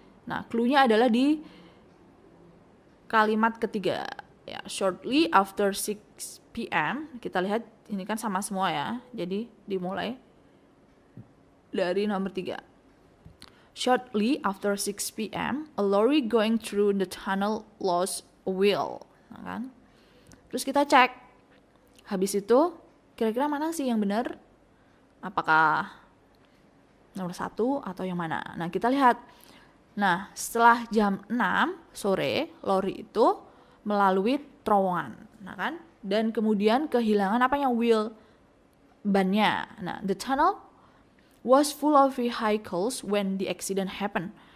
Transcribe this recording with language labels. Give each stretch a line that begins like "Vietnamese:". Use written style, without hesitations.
Indonesian: Nah, clue-nya adalah di kalimat ketiga. Ya,
English: shortly after 6 p.m.
Indonesian: Kita lihat ini kan sama semua ya. Jadi dimulai dari nomor 3.
English: Shortly after 6 p.m., a lorry going through the tunnel lost a wheel.
Indonesian: Nah, kan? Terus kita cek. Habis itu, kira-kira mana sih yang benar? Apakah nomor 1 atau yang mana? Nah, kita lihat. Nah, setelah jam 6 sore, lori itu melalui terowongan. Nah, kan? Dan kemudian kehilangan apanya? Wheel, bannya.
English: Nah, the tunnel was full of vehicles when the accident happened.